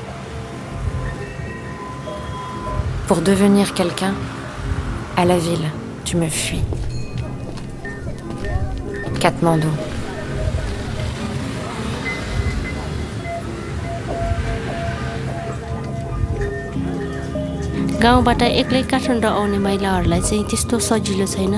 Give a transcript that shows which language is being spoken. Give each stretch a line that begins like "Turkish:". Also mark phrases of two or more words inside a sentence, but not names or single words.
French: Pour devenir quelqu'un, à la ville, tu me fuis. Katmandou.
Nepali: गाउँबाट एक्लै काठमाडौँ आउने महिलाहरूलाई चाहिँ त्यस्तो सजिलो छैन।